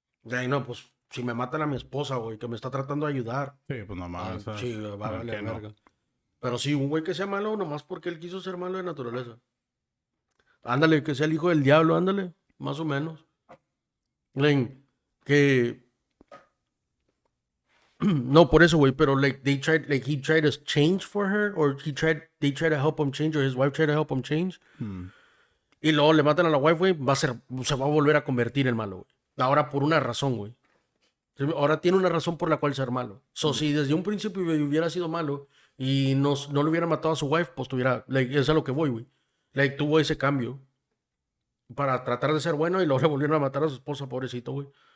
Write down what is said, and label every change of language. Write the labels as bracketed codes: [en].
[es] Ay, no, pues si me matan a mi esposa, güey, que me está tratando de ayudar. Sí, pues no mames. Sí, va a ¿por valer qué no? verga. Pero sí, un güey que sea malo nomás porque él quiso ser malo de naturaleza. Ándale, que sea el hijo del diablo, ándale, más o menos. [en] Like, que no, por eso, güey, pero like he tried to change for her, or they tried to help him change, or his wife tried to help him change. [es] Y luego le matan a la wife, güey, se va a volver a convertir en malo, güey. Ahora por una razón, güey. Ahora tiene una razón por la cual ser malo. So, si desde un principio hubiera sido malo y no le hubiera matado a su wife, pues tuviera, like, es a lo que voy, güey. Like, tuvo ese cambio para tratar de ser bueno y luego le volvieron a matar a su esposa, pobrecito, güey.